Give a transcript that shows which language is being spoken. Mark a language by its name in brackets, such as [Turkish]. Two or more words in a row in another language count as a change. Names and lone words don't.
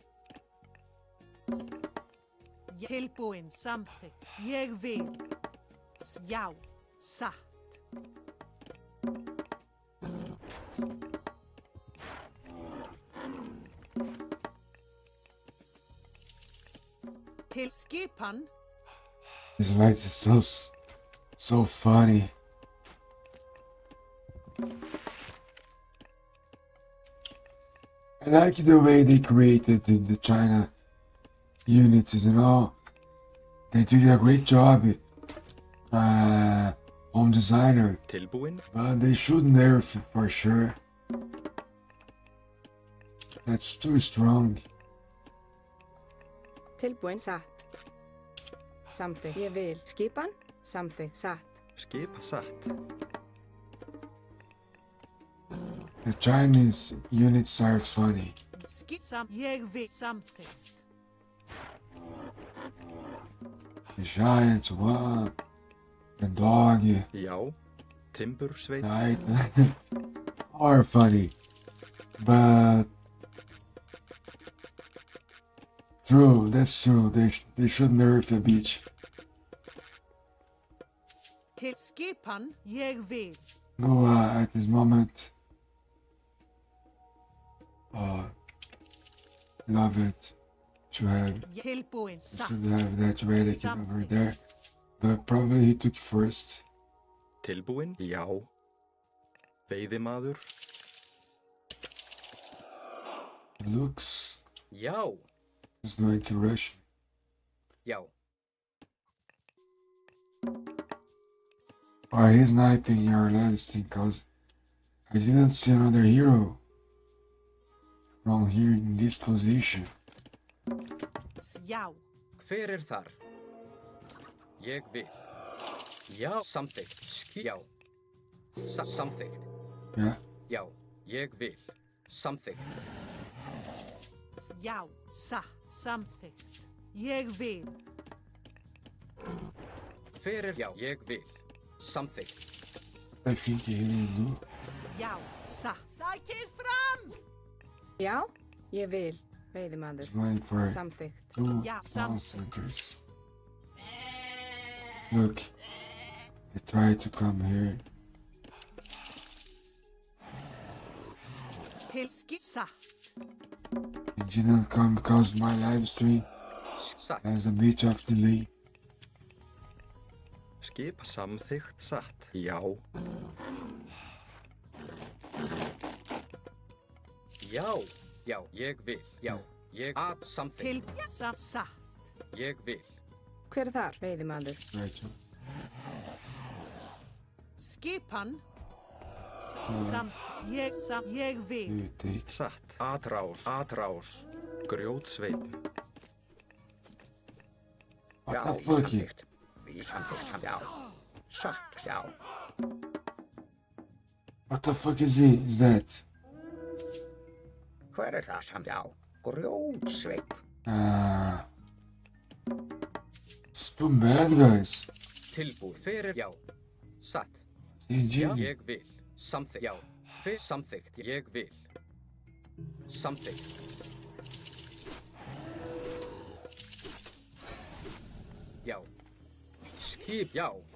[Icelandic] Tilbúin. Samþykkt. Ég vil. Já, satt. Til skipan. [English] These lights are so funny. I like the way they created the China units, you know. They did a great job on designer, [Icelandic] Tilbúin. [English] but they should nerf it for sure. That's too strong. [Icelandic] Tilbúin, satt. Samþykkt. Ég vil. Skipan, samþykkt, satt. Skipa satt. [English] The Chinese units are funny. [Icelandic] Ég vil samþykkt. [English] The giants, one, the dog, [Icelandic] Já. Timbursveit. [English] right, are funny, but true, that's true. They should nerf the beach. [Icelandic] Til skipan, ég vil. [English] No, at this moment, love it to have. [Icelandic] Tilbúin, satt. [English] Should have that relic over there, but probably he took first. [Icelandic] Tilbúin. Já. Veiðimaður. [English] Looks [Icelandic] Já, [English] is going to rush. [Icelandic] já. [English] Why he's sniping your last thing? Cause I didn't see another hero from here in this position. [Icelandic] Já, Hver þar? Ég vil. Já, samþykkt. Já. Samþykkt. [English] Yeah, [Icelandic] Já, ég vil. Samþykkt. já, satt. Samþykkt. Ég vil. Hver já, ég vil. Samþykkt. [English] I think he will do. [Icelandic] Já, satt. Sækið fram! Já, ég vil. Veiðimaður, [English] He's going for [Icelandic] samþykkt. [English] two Yeah, monsters. Look, he tried to come here. [Icelandic] Til satt. [English] He didn't come because my live stream [Icelandic] Satt. [English] has a bit of delay. [Icelandic] Skipa samþykkt satt. Já. Já, já, ég vil. Já, ég að samþykkt. Til satt. Ég vil. Hver er þar? Veiðimaður, [English] Right. [Icelandic] Skipan. Ég vil. [English] You take. [Icelandic] Satt. [Spanish] Atrás. Atrás. Grjótsveitn. [English] What [Icelandic] Já, [English] the fuck? [Icelandic] samþykkt. Við samþykkt, já. Satt, já. [English] What the fuck is he? Is that? [Icelandic] Hver er það samt, já? Grjótsveitn. [English] It's too bad, guys. [Icelandic] Tilbúið. Hver já. Satt. [English] GG. [Icelandic] Ég vil. Samþykkt. Já. Hver samþykkt. Ég vil. Samþykkt. Já. Skip. Já.